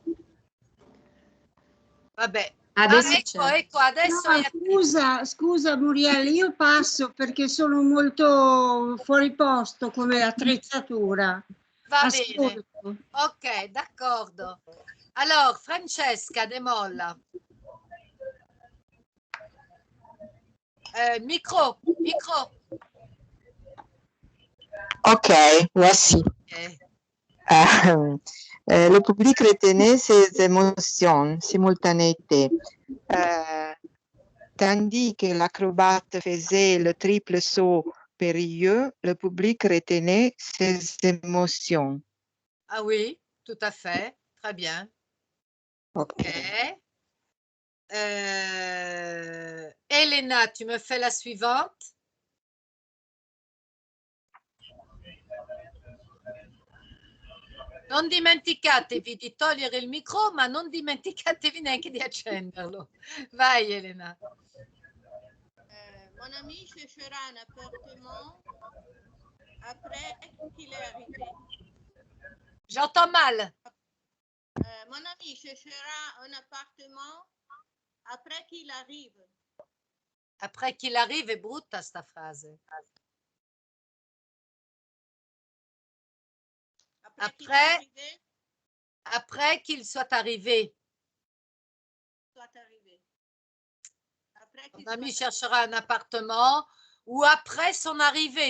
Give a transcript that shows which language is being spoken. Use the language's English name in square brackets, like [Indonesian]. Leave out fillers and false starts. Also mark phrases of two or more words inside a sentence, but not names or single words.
[Italian] Vabbè. Adesso ecco, c'è. ecco, adesso No, è attivo. scusa Muriel, io passo perché sono molto fuori posto come attrezzatura. Va bene. Ascolto. Ok, d'accordo. Allora, Francesca De Molla. Micro. [French] Ok, merci. Okay. Le public retenait ses émotions, simultanéité. Tandis que l'acrobate faisait le triple saut périlleux, le public retenait ses émotions. Ah oui, tout à fait. Très bien. Ok. Elena, tu me fais la suivante. [Italian] Non dimenticatevi di togliere il micro, ma non dimenticatevi neanche di accenderlo. Vai Elena. [French] Mon ami cherchera un appartement après qu'il est arrivé. J'entends mal. Mon ami cherchera un appartement après qu'il arrive. Après qu'il arrive [Italian] è brutta sta frase. [French] Après qu'il soit arrivé. Mon ami cherchera un appartement ou après son arrivée.